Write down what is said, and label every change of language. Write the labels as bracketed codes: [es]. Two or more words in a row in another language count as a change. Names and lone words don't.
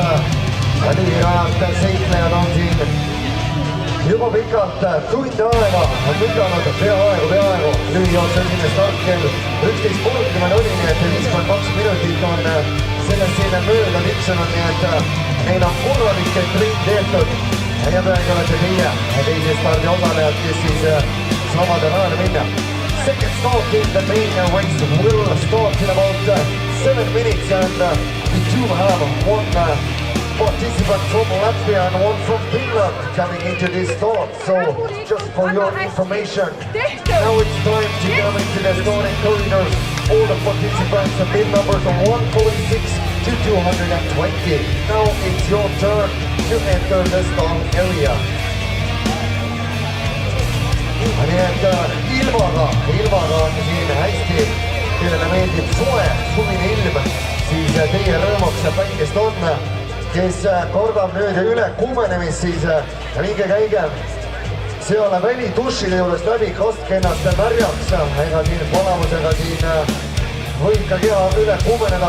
[et] Lühirajalt seiklejad on siin juba pikalt tund aega lükanud peaaegu lühijooksu esimene startkell 11.30 oli, nii et 52 minutit on sellest siin mööda tiksunud, nii et neil on korralik trend tehtud ja peagi olete teie teise stardi osalejad, kes siis saavad rajale minna. [en] Second start in the main race will start in about 7 minutes and we do have one participant from Latvia and one from Finland coming into this start. So just for your information, now it's time to come into the starting corridors. All the participants have been numbers from 146 to 220. Now it's your turn to enter the start area. [et] Nii et ilmaga on siin hästi, kellele meeldib soe, suvine ilm, siis teie rõõmuks päikest on, kes kordab nüüd üle kuumenemist, siis minge käige seal välitušide juures läbi, kastke ennast märjaks, ega siin palavusega siin võib ka keha üle kuumeneda.